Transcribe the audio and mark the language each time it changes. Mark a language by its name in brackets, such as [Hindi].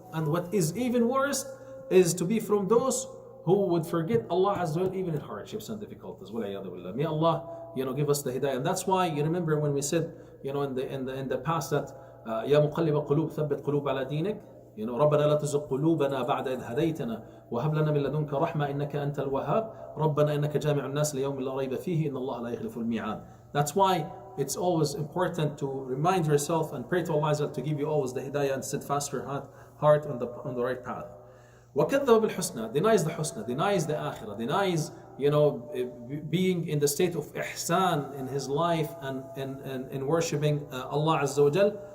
[English] And what is even worse is to be from those who would forget Allah Azza wa Jal even in hardships and difficulties. May Allah, give us the hidayah. And that's why you remember when we said, in the past that [Arabic] يا مقلب القلوب ثبت قلوب على دينك. ربنا لا تزغ قلوبنا بعد إذ هديتنا وهب لنا من لدنك رحمة إنك أنت الوهاب ربنا إنك جامع الناس ليوم لا ريب فيه إن الله لا يخلف الميعاد. [English] That's why it's always important to remind yourself and pray to Allah to give you always the hidayah and steadfast your heart on the right path. [Arabic] وكذب بالحسنى, [English] denies the husna, denies the akhirah, denies being in the state of ihsan in his life and in worshipping Allah Azza wa Jal.